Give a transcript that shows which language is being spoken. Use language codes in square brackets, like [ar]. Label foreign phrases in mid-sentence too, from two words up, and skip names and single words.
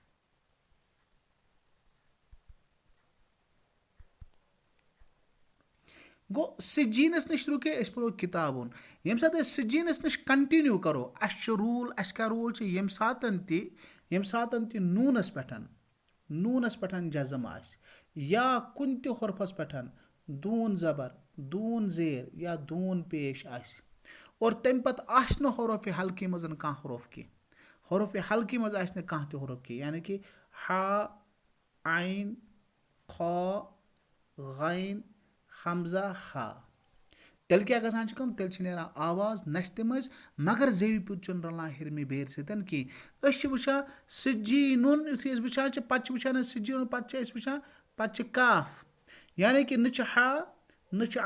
[ks] گوٚو سجیٖنس نِش رُکے أسۍ پرو کِتابُن ییٚمہِ ساتہٕ أسۍ سجیٖنس نِش کنٹِنیو کرو اَسہِ چھُ روٗل اَسہِ کیٛاہ روٗل چھِ ییٚمہِ ساتہٕ تہِ نوٗنس پٮ۪ٹھ جزم آسہِ یا کُنہِ تہِ حرفس پٮ۪ٹھ دوٗن زبر دوٗن زیر یا دوٗن پیش آسہِ اور تمہِ پتہٕ آسہِ نہٕ حروفِ حلقی منٛز کانٛہہ حرف کینٛہہ حروفِ حلقی منٛز آسہِ نہٕ کانٛہہ تہِ حرف کینٛہہ یعنی کہِ ہا عین خا غین حمزہ ہا تیٚلہِ کیٛاہ گژھان چھِ کٲم تیٚلہِ چھِ نیران آواز نستہِ مٔنٛزۍ مگر زیوِ پوٚت چھُنہٕ رلان ہیٚرمہِ بیرِ سۭتۍ کینٛہہ أسۍ چھِ وٕچھان سجیٖنُن یُتھُے أسۍ وٕچھان چھِ پتہٕ چھِ وٕچھان أسۍ سجیٖنُن پتہٕ چھِ أسۍ وٕچھان پتہٕ چھِ کاف یعنی کہِ نہ چھِ ہا نہ چھِ